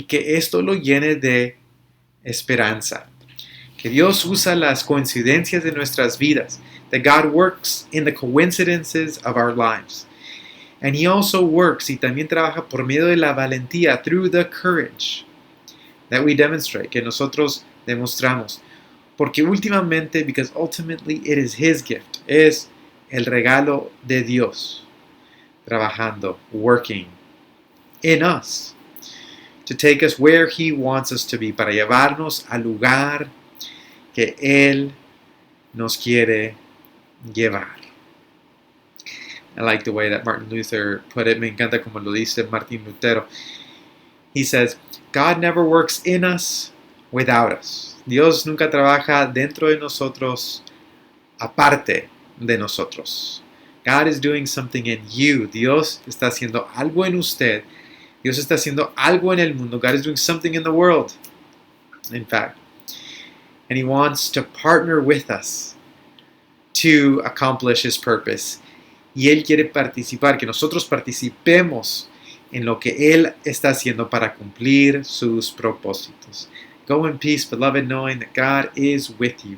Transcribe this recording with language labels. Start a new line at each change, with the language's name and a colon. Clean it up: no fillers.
Spanish: Y que esto lo llene de esperanza. Que Dios usa las coincidencias de nuestras vidas.
English: That God works in the coincidences of our lives. And He also works,
Spanish: y también trabaja por medio de la valentía,
English: through the courage that we demonstrate,
Spanish: que nosotros demostramos. Porque últimamente,
English: because ultimately it is His gift,
Spanish: es el regalo de Dios, trabajando,
English: working in us, to take us where He wants us to be,
Spanish: para llevarnos al lugar que Él nos quiere llevar.
English: I like the way that Martin Luther put it.
Spanish: Me encanta como lo dice Martín Lutero.
English: He says, God never works in us without us.
Spanish: Dios nunca trabaja dentro de nosotros aparte de nosotros.
English: God is doing something in you.
Spanish: Dios está haciendo algo en usted. Dios está haciendo algo en el mundo.
English: God is doing something in the world, in fact. And He wants to partner with us to accomplish His purpose.
Spanish: Y Él quiere participar, que nosotros participemos en lo que Él está haciendo para cumplir sus propósitos.
English: Go in peace, beloved, knowing that God is with you.